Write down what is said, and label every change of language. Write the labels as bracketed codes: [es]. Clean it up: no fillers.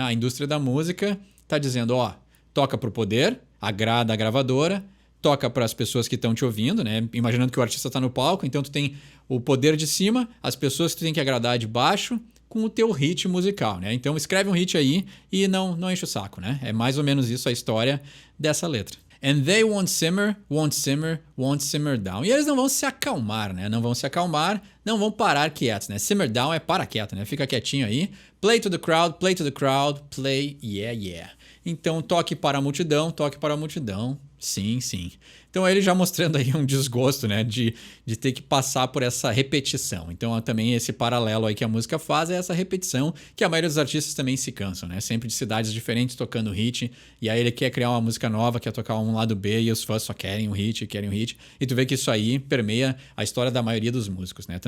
[pt] A indústria da música está dizendo, ó, toca para o poder, agrada a gravadora, toca para as pessoas que estão te ouvindo, né? Imaginando que o artista está no palco, então tu tem o poder de cima, as pessoas que tu tem que agradar de baixo com o teu hit musical, né? Então escreve um hit aí e não enche o saco, né? É mais ou menos isso a história dessa letra. [en] And they won't simmer, won't simmer, won't simmer down. [pt] E eles não vão se acalmar, né? Não vão se acalmar, não vão parar quietos, né? Simmer down é para quieto, né? Fica quietinho aí. [en] Play to the crowd, play, yeah, yeah. [pt] Então, toque para a multidão, sim, sim. Então, ele já mostrando aí um desgosto, né, de ter que passar por essa repetição. Então, também esse paralelo aí que a música faz é essa repetição que a maioria dos artistas também se cansam, né? Sempre de cidades diferentes tocando hit, e aí ele quer criar uma música nova, quer tocar um lado B, e os fãs só querem um hit, e tu vê que isso aí permeia a história da maioria dos músicos, né?